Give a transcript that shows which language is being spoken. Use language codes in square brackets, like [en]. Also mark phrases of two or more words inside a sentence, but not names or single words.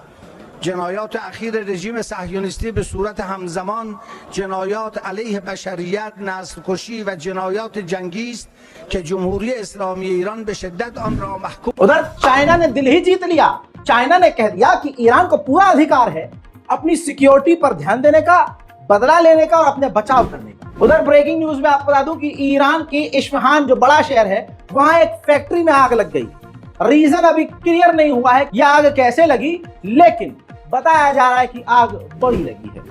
[fa] جنایات اخیر رژیم صهیونیستی به صورت همزمان جنایات علیه بشریت، نسل کشی و جنایات جنگی است که جمهوری اسلامی ایران به شدت آن را محکوم. [hi] उधर चाइना ने दिल ही जीत लिया। चाइना ने कह दिया कि ईरान को पूरा अधिकार है अपनी सिक्योरिटी पर ध्यान देने का, बदला लेने का और अपने बचाव करने का। उधर [en] breaking news [hi] में आपको बता दूं कि ईरान के इस्फहान जो बड़ा शहर है, वहां एक फैक्ट्री में आग लग गई। रीजन अभी क्लियर नहीं हुआ है यह आग कैसे लगी, लेकिन बताया जा रहा है कि आग बड़ी लगी है।